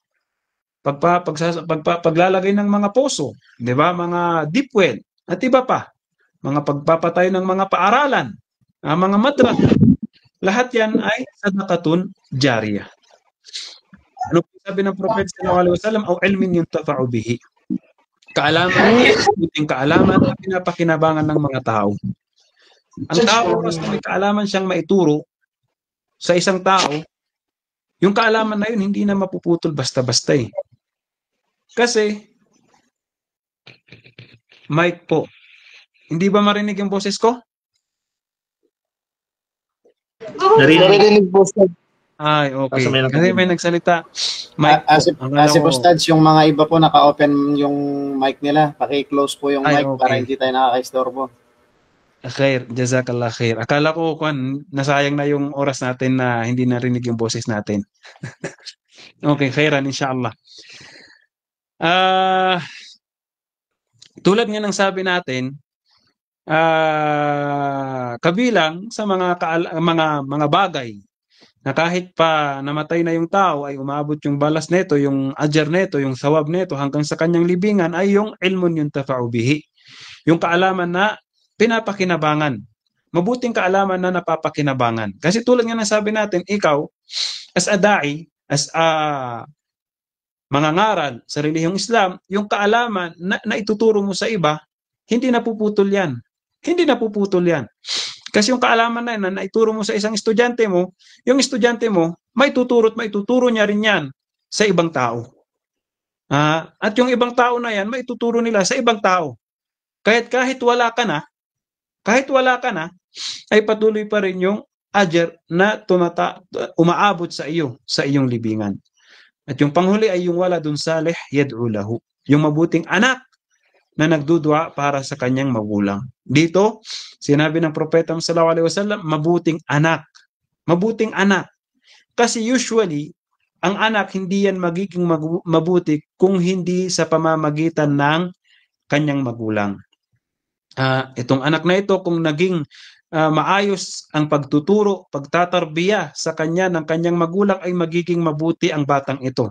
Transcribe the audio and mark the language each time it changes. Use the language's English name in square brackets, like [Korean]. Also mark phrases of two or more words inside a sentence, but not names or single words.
[Filipino] Paglalagay ng mga poso, 'di ba? Mga deep well, at iba pa, mga pagpapatayo ng mga paaralan, mga madrasa, lahat yan ay [Arabic] صدقة جارية. [Filipino] Ano po sabi ng Propeta [Arabic] صلى الله عليه وسلم? "أو علم ينتفع به." [Filipino] Kaalaman na pinapakinabangan ng mga tao. Ang tao, oras na may kaalaman siyang maituro sa isang tao, yung kaalaman na yun hindi na mapuputol basta-basta eh. Kasi, mic po. Hindi ba marinig yung boses ko? Narinig po, Ustad. Ay, okay. Kasi may nagsalita. Mic po. Asip Ustad, yung mga iba po naka-open yung mic nila. Paki-close po yung mic para hindi tayo nakaka-istorbo. [Arabic] خير، جزاك الله خير. [Filipino] Akala ko nasayang na yung oras natin na hindi narinig yung boses natin. Okay, [Arabic] خيرا إن شاء الله. [Filipino] Tulad nga ng sabi natin, kabilang sa mga bagay na kahit pa namatay na yung tao ay umaabot yung balas nito, yung ajar nito, yung sawab nito hanggang sa kanyang libingan ay yung [Arabic] علم ينتفع به. [Filipino] Yung kaalaman na pinapakinabangan. Mabuting kaalaman na napapakinabangan. Kasi tulad nga ng sabi natin, ikaw, [English] as a da'i, as a [Filipino] mangangaral sa relihiyong Islam, yung kaalaman na ituturo mo sa iba, hindi napuputol yan. Hindi napuputol yan. Kasi yung kaalaman na yan na naituro mo sa isang estudyante mo, yung estudyante mo, maituturo niya rin yan sa ibang tao. At yung ibang tao na yan, maituturo nila sa ibang tao. Kahit wala ka na, ay patuloy pa rin yung ajar na umaabot sa iyo, sa iyong libingan. At yung panghuli ay yung [Arabic] ولد صالح يدعو له, [Filipino] yung mabuting anak na nagdudua para sa kanyang magulang. Dito, sinabi ng Propeta [Arabic] صلى الله عليه وسلم, [Filipino] mabuting anak. Mabuting anak. Kasi usually, ang anak hindi yan magiging mabuti kung hindi sa pamamagitan ng kanyang magulang. Itong anak na ito, kung naging maayos ang pagtuturo, pagtatarbiya sa kanya ng kanyang magulang, ay magiging mabuti ang batang ito.